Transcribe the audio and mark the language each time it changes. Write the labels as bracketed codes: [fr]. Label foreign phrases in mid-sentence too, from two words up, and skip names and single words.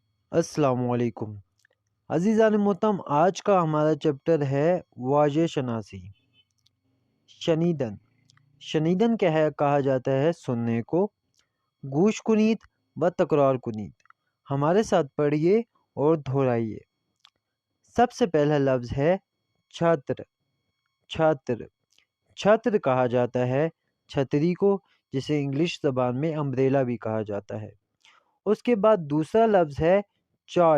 [ur] السلام علیکم عزیزان محترم، آج کا ہمارا چیپٹر ہے واضح شناسی۔ [fa] شنیدن شنیدن [ur] کہا جاتا ہے سننے کو، [fa] گوش کنید و تکرار کنید۔ [ur] ہمارے ساتھ پڑھیے اور دہرائیے۔ سب سے پہلا لفظ ہے چھتر۔ [fa] چھتر چھتر [ur] کہا جاتا ہے چھتری کو، جسے انگلش زبان میں امبریلا بھی کہا جاتا ہے۔ اس کے بعد دوسرا لفظ ہے چائے۔